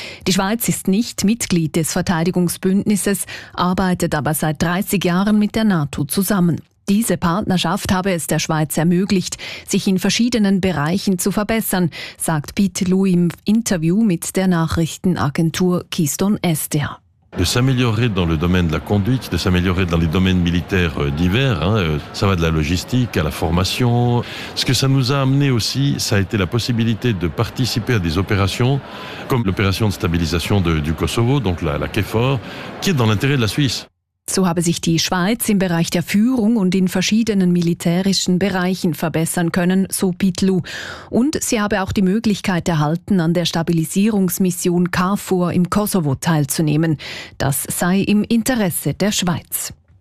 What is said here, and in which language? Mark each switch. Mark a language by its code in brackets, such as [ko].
[de] Die Schweiz ist nicht Mitglied des Verteidigungsbündnisses, arbeitet aber seit 30 Jahren mit der NATO zusammen. Diese Partnerschaft habe es der Schweiz ermöglicht, sich in verschiedenen Bereichen zu verbessern, sagt Pitlou im Interview mit der Nachrichtenagentur Keystone SDA. [fr] De s'améliorer dans le domaine de la conduite, de s'améliorer dans les domaines militaires divers, hein, ça va de la logistique à la formation. Ce que ça nous a amené aussi, ça a été la possibilité de participer à des opérations comme l'opération de stabilisation du Kosovo, donc la KFOR, qui est dans l'intérêt de la Suisse. [de] So habe sich die Schweiz im Bereich der Führung und in verschiedenen militärischen Bereichen verbessern können, so Pitlou. Und sie habe auch die Möglichkeit erhalten, an der Stabilisierungsmission KFOR im Kosovo teilzunehmen. Das sei im Interesse der Schweiz.